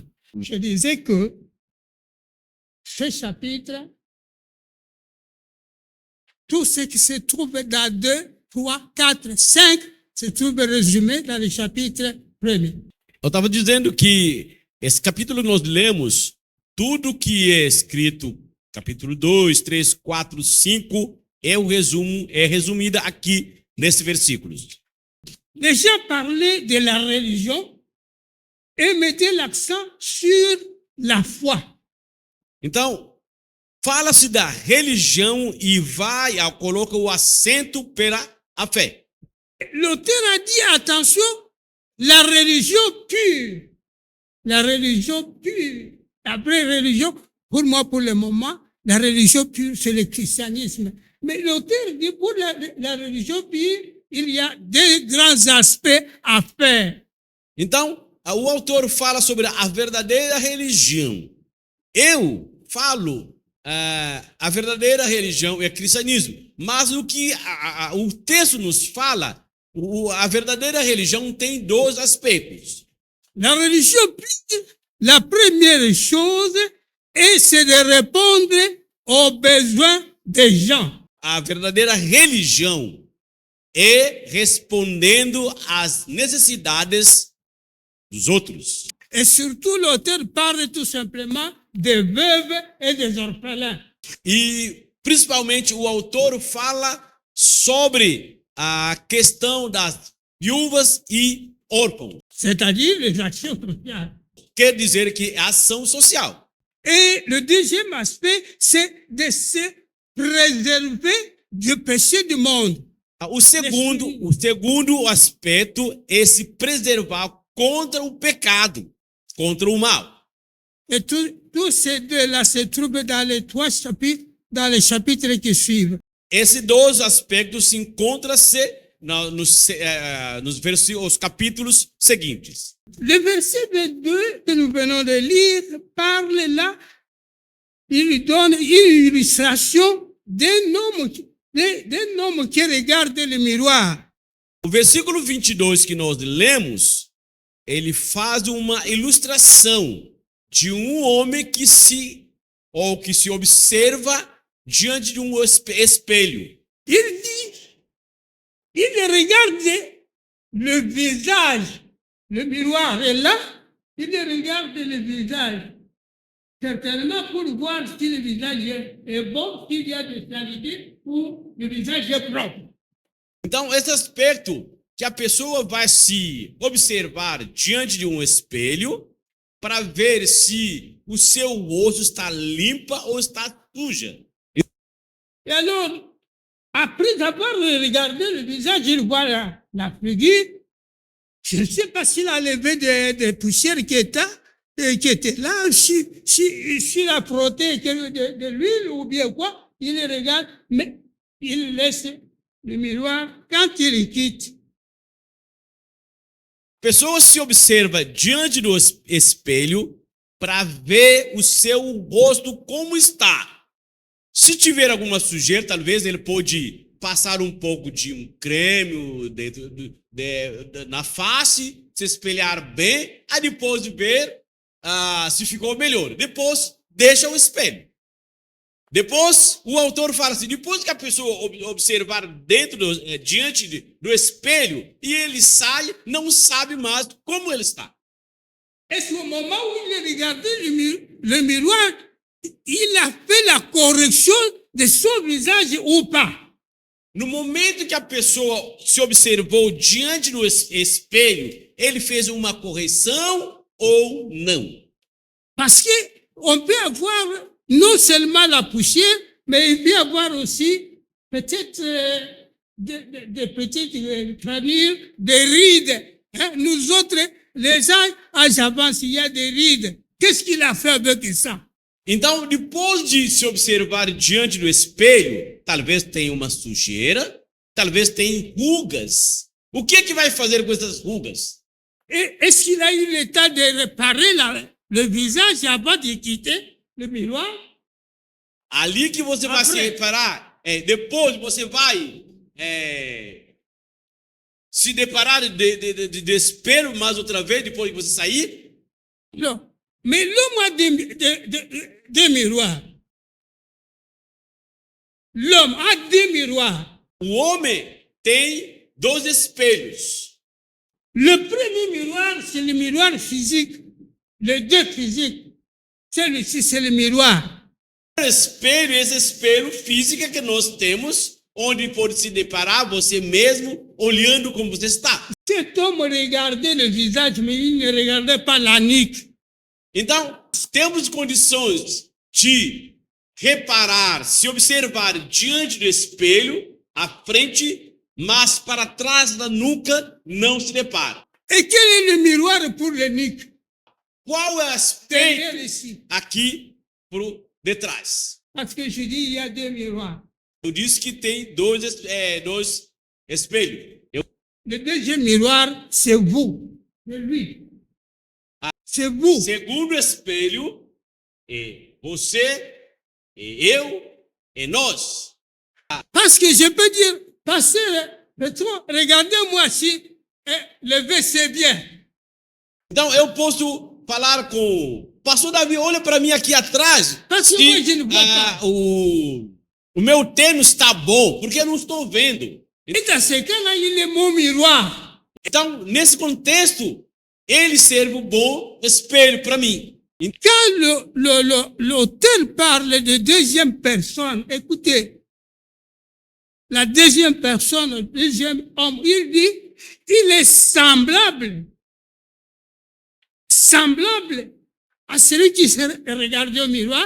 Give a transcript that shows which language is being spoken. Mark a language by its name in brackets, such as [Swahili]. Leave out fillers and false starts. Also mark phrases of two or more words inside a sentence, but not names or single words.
[French] Je disais que ce chapitre, tout ce qui se trouve dans 2, 3, 4, 5, se trouve résumé dans le chapitre 1er. [Portuguese] Eu estava dizendo que esse capítulo que nós lemos, tudo que é escrito, capítulo 2, 3, 4, 5, é resumida aqui nesses versículos. [French] Déjà parlé de la religion et mettez l'accent sur la foi. [Portuguese] Então, fala-se da religião e coloca o acento pela a fé. [French] L'auteur a dit, attention, la religion pure. La religion pure. La vraie religion, pour moi, pour le moment, la religion pure, c'est le christianisme. Mais l'auteur dit, pour la religion pure, il y a deux grands aspects à faire. [Portuguese] Então, o autor fala sobre a verdadeira religião. Eu falo a verdadeira religião é cristianismo. Mas o que o texto nos fala, a verdadeira religião tem dois aspectos. [French] La religion pure, la première chose, c'est de répondre aux besoins des gens. [Portuguese] A verdadeira religião é respondendo às necessidades dos outros. [French] Et surtout, l'auteur parle tout simplement des veuves et des orphelins. [Portuguese] E, principalmente, o autor fala sobre a questão das viúvas e órfãos. [French] C'est-à-dire les actions sociales. [Portuguese] Quer dizer que é ação social. [French] Et le deuxième aspect, c'est de se préserver du péché du monde. [Portuguese] O segundo aspecto é se preservar contra o pecado, contra o mal. [French] Et tous ces deux-là se trouvent dans les trois chapitres, dans les chapitres qui suivent. [Portuguese] Esses dois aspectos se encontram-se nos capítulos seguintes. [French] Le verset 22 que nous venons de lire parle là, il donne une illustration d'un homme qui regarde le miroir. [Portuguese] O versículo 22 que nós lemos, ele faz uma ilustração de um homem que se observa diante de um espelho. [French] Il dit, il regarde le visage. Le miroir est là, il regarde le visage. Certainement pour voir si le visage est bon, s'il y a de saleté ou le visage est propre. [Portuguese] Então, esse aspecto que a pessoa vai se observar diante de um espelho para ver se o seu rosto está limpa ou está suja. [French] Et alors, après avoir regardé le visage, il voit la figure. Je ne sais pas s'il a levé des poussières qui étaient là, s'il a frotté de l'huile ou bien quoi. Il regarde, mais il laisse le miroir quand il quitte. [Portuguese] Pessoa se observa diante do espelho para ver o seu rosto como está. Se tiver alguma sujeira, talvez ele pode passar um pouco de um creme na face, se espelhar bem, aí depois de ver se ficou melhor. Depois, deixa o espelho. Depois, o autor fala assim, depois que a pessoa observar diante do espelho, e ele sai, não sabe mais como ele está. [French] Et au moment où il regardait le miroir, il a fait la correction de son visage ou pas. [Portuguese] No momento que a pessoa se observou diante do espelho, ele fez uma correção ou não? [French] Parce qu'on peut avoir non seulement la poussière, mais il peut y avoir aussi peut-être des petites granures, des rides. Hein? Nous autres, les âges avancés, il y a des rides. Qu'est-ce qu'il a fait avec ça? [Portuguese] Então, depois de se observar diante do espelho, talvez tenha uma sujeira, talvez tenha rugas. O que é que vai fazer com essas rugas? [French] Est-ce qu'il a eu le temps de réparer le visage avant de quitter le miroir? [Portuguese] Ali que você vai se reparar, depois você vai se deparar de espelho mais outra vez, depois que você sair? [French] Non. Mais l'homme a des miroirs. L'homme a des miroirs. [Portuguese] O homem tem dois espelhos. [French] Le premier miroir, c'est le miroir physique. Les deux physiques. Celui-ci, c'est le miroir. [Portuguese] Esse espelho físico que nós temos, onde pode se deparar você mesmo, olhando como você está. [French] Cet homme regardait le visage, mais il ne regardait pas la nuque. [Portuguese] Então, temos condições de reparar, se observar diante do espelho, à frente, mas para trás da nuca não se depara. [French] Et quel est le miroir pour le nuque? [Portuguese] Qual é o [French] Derrière [Portuguese] aspecto [French] ici. [Portuguese] aqui por detrás? [French] Parce que je dis, il y a deux miroirs. [Portuguese] Eu disse que tem dois espelhos. [French] Le deuxième miroir, c'est vous, c'est lui. C'est vous. [Portuguese] Segundo espelho, é você, é eu, é nós. [French] Parce que je peux dire, pasteur, regardez-moi si le V c'est bien. [Portuguese] Então eu posso falar com pastor Davi, olha para mim aqui atrás. [French] Parce que moi, je ne vois pas. [Portuguese] O meu terno está bom, porque eu não estou vendo. [French] Et dans ce cas-là, il est mon miroir. [Portuguese] Então, nesse contexto, ele serve um bom espelho para mim. [French] Quand l'auteur parle de deuxième personne, écoutez, la deuxième personne, le deuxième homme, il dit, il est semblable à celui qui se regardait au miroir.